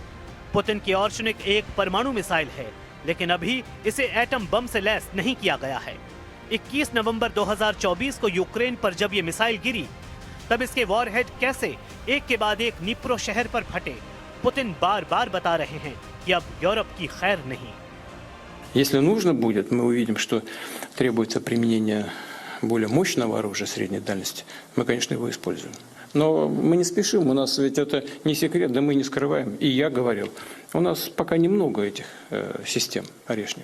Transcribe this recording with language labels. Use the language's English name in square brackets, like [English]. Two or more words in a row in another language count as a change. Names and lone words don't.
[Hindi] पुतिन की ऑर्शनिक एक परमाणु मिसाइल है, लेकिन अभी इसे [English] atom bomb [Hindi] से लैस नहीं किया गया है। 21 नवंबर 2024 को यूक्रेन पर जब ये मिसाइल गिरी, तब इसके वॉरहेड कैसे एक के बाद एक नीप्रो शहर पर फटे, पुतिन बार बार बता रहे हैं कि अब यूरोप की खैर नहीं। [Russian] Если нужно будет, мы увидим, что требуется применение более мощного оружия средней дальности, мы, конечно, его используем. Но мы не спешим, у нас ведь это не секрет, да мы не скрываем. И я говорил, у нас пока немного этих систем орешник.